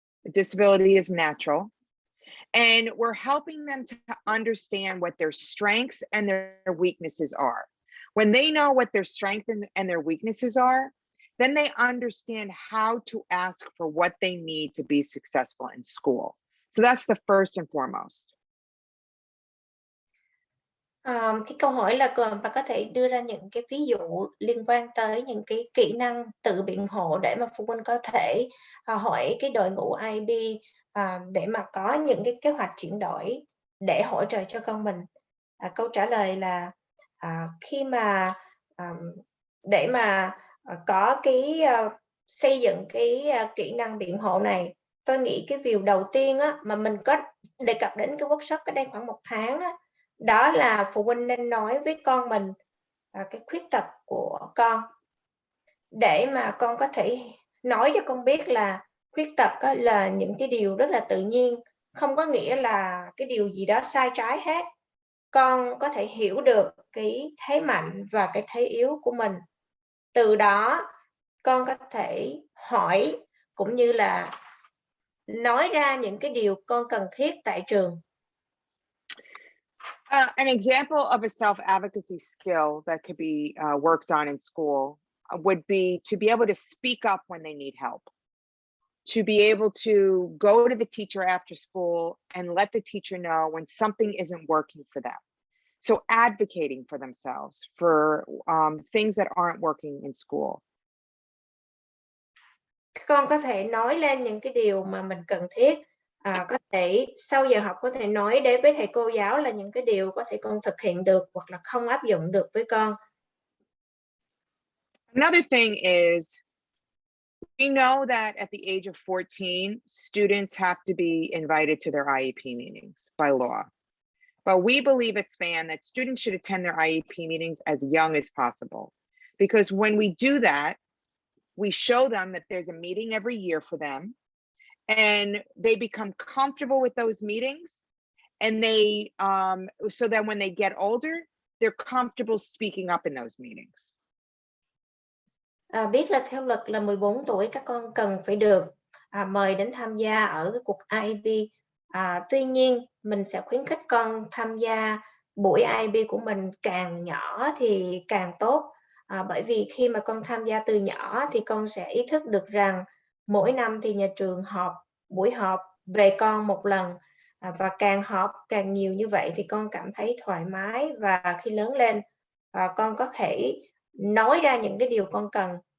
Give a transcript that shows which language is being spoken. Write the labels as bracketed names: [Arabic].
[English] Disability is natural. And we're helping them to understand what their strengths and their weaknesses are. When they know what their strengths and their weaknesses are, then they understand how to ask for what they need to be successful in school. So that's the first and foremost. [Vietnamese] Cái câu hỏi là bà có thể đưa ra những cái ví dụ liên quan tới những cái kỹ năng tự biện hộ để mà phụ huynh có thể hỏi cái đội ngũ IB để mà có những cái kế hoạch chuyển đổi để hỗ trợ cho con mình. Câu trả lời là khi mà để mà có cái xây dựng cái kỹ năng biện hộ này, tôi nghĩ cái điều đầu tiên mà mình có đề cập đến cái workshop cách đây khoảng 1 tháng đó là phụ huynh nên nói với con mình cái khuyết tật của con để mà con có thể nói cho con biết là khuyết tật là những cái điều rất là tự nhiên, không có nghĩa là cái điều gì đó sai trái hết. Con có thể hiểu được cái thế mạnh và cái thế yếu của mình. Từ đó con có thể hỏi cũng như là nói ra những cái điều con cần thiết tại trường. [English] An example of a self-advocacy skill that could be worked on in school would be to be able to speak up when they need help, to be able to go to the teacher after school and let the teacher know when something isn't working for them. So advocating for themselves for things that aren't working in school. [Vietnamese] Con có thể nói lên những cái điều mà mình cần thiết. Có thể sau giờ học có thể nói đến với thầy cô giáo là những cái điều có thể con thực hiện được hoặc là không áp dụng được với con. [English] Another thing is, we know that at the age of 14, students have to be invited to their IEP meetings by law. But we believe at SPAN that students should attend their IEP meetings as young as possible. Because when we do that, we show them that there's a meeting every year for them, and they become comfortable with those meetings, and they so that when they get older, they're comfortable speaking up in those meetings. [Vietnamese] Biết là theo luật là 14 tuổi các con cần phải được mời đến tham gia ở cái cuộc IEP. Tuy nhiên mình sẽ khuyến khích con tham gia buổi IEP của mình càng nhỏ thì càng tốt. Bởi vì khi mà con tham gia từ nhỏ thì con sẽ ý thức được rằng mỗi năm thì nhà trường họp buổi họp về con một lần, và càng họp càng nhiều như vậy thì con cảm thấy thoải mái, và khi lớn lên con có thể nói ra những cái điều con cần.